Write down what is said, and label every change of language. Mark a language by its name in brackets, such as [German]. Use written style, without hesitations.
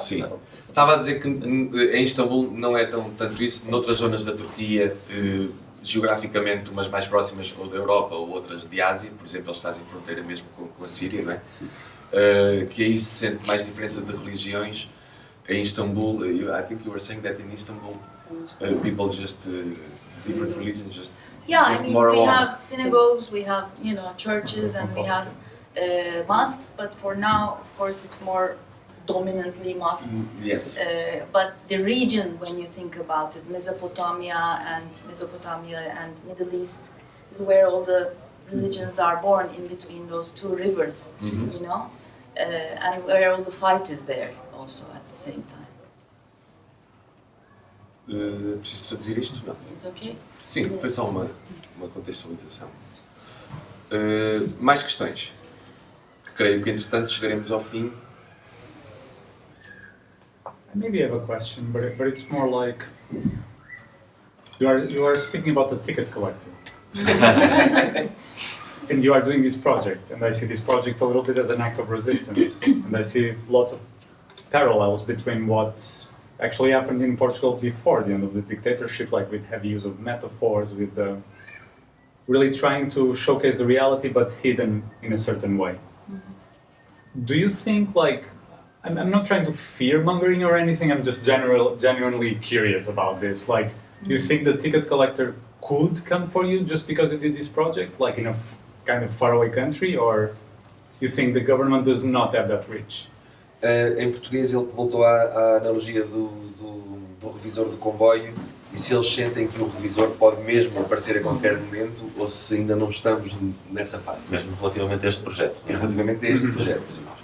[Portuguese] Sim. Estava a dizer que em Istambul não é tanto isso. Noutras zonas da Turquia, geograficamente umas mais próximas ou da Europa ou outras de Ásia, por exemplo, eles fazem fronteira mesmo com a Síria, não é? Que aí se sente mais diferença de religiões. Em Istambul, [English] I think you were saying that in Istanbul, people just, different religions just Yeah, I mean, more we along. have synagogues, we have, churches, and we have mosques, but for now, of course, it's more dominantly mosques. Yes. But the region, when you think about it, Mesopotamia and Middle East, is where all the religions are born, in between those two rivers, and where all the fight is there also at the same time. [Portuguese] Preciso traduzir isto? Não. [English] It's okay? [Portuguese] Sim, foi só uma contextualização. Mais questões? Que creio que, entretanto, chegaremos ao fim. [English] Maybe I have a question, but it's more like you are speaking about the ticket collector, and you are doing this project, and I see this project a little bit as an act of resistance, and I see lots of parallels between what actually happened in Portugal before the end of the dictatorship, like with heavy use of metaphors, with really trying to showcase the reality but hidden in a certain way. Do you think, like, I'm not trying to fear-mongering or anything, I'm just genuinely curious about this. Like, do you think the ticket collector could come for you just because you did this project, like in a kind of faraway country, or you think the government does not have that reach? [Portuguese] Em português ele voltou à analogia do revisor do comboio, e se eles sentem que o revisor pode mesmo aparecer a qualquer momento, ou se ainda não estamos nessa fase. Mesmo relativamente a este projeto. Relativamente a este projeto, sim.